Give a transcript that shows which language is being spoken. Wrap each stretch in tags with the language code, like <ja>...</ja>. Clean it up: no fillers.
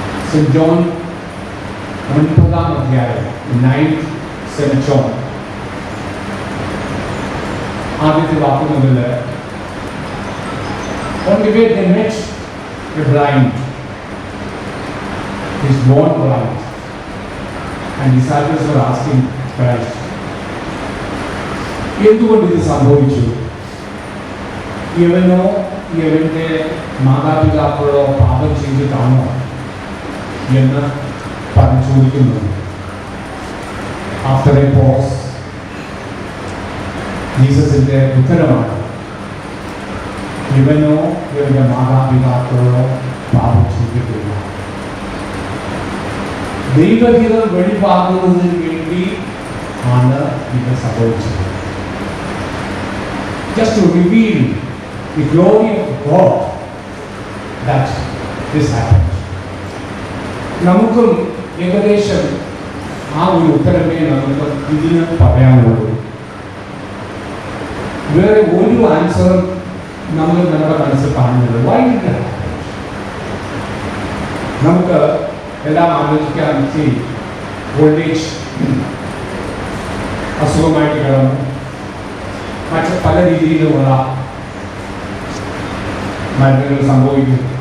<ml>Saint John 9-ാം അധ്യായം, 9th saint John, ആദ്യത്തെ വാക്ക് മുതൽ,</ml> <en>on the way they met a blind, he's born blind, and disciples were asking Christ,</en> <ml>എന്തുകൊണ്ട് ഇത് സംഭവിച്ചു? ഇവനോ ഇവന്റെ മാതാപിതാക്കളോ പാപം ചെയ്തിട്ടാണോ എന്ന് പറഞ്ഞു ചോദിക്കുന്നു.</ml> <en>after a pause</en> <ml>ജീസസിന്റെ ഉത്തരമാണ്, ഇവനോ ഇവന്റെ മാതാപിതാക്കളോ പാപം ചെയ്തിട്ടില്ല. ദൈവഹിതം വെളിവാകുന്നതിന് വേണ്ടി ആണ് ഇത് സംഭവിച്ചത്.</ml> <en>Just to reveal the glory of God that this happened.</en> <ml>നമുക്കും ഏകദേശം ആ ഒരു ഉത്തരമേ നമുക്ക് ഇതിന് പറയാനുള്ളൂ. വേറെ ഒരു ആൻസർ നമ്മൾ നമ്മുടെ മനസ്സിൽ കാണുന്നത്.</ml> <en>Why did that happen?</en> <ml>നമുക്ക് എല്ലാം ആലോചിക്കാൻ ഓൾഡ് ഏജ് അസുഖമായിട്ട് കിടന്നു, മറ്റ് പല രീതിയിലുമുള്ള മരണങ്ങൾ സംഭവിക്കും.</ml>